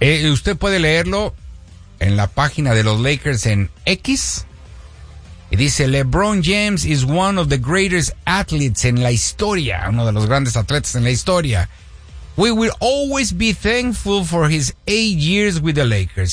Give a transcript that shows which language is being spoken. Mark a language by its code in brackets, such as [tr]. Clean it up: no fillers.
[es] Usted puede leerlo en la página de los Lakers en X. Y dice, [en] LeBron James is one of the greatest athletes in [es] la historia. Uno de los grandes atletas en la historia. [en] We will always be thankful for his 8 years with the Lakers.